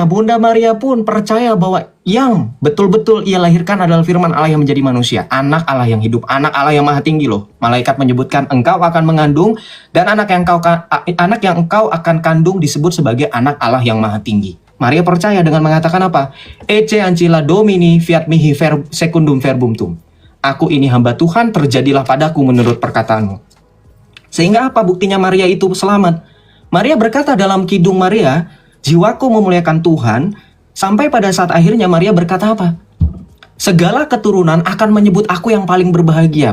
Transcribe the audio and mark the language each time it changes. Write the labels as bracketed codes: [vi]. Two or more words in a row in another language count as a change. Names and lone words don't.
[id] Bunda Maria pun percaya bahwa yang betul-betul ia lahirkan adalah firman Allah yang menjadi manusia. Anak Allah yang hidup, anak Allah yang maha tinggi loh. Malaikat menyebutkan engkau akan mengandung dan anak yang engkau akan kandung disebut sebagai anak Allah yang maha tinggi. Maria percaya dengan mengatakan apa? [la] Ecce ancilla Domini fiat mihi secundum verbum tum. [id] Aku ini hamba Tuhan, terjadilah padaku menurut perkataanmu. Sehingga apa buktinya Maria itu selamat? Maria berkata dalam Kidung Maria, jiwaku memuliakan Tuhan, sampai pada saat akhirnya Maria berkata apa? Segala keturunan akan menyebut aku yang paling berbahagia.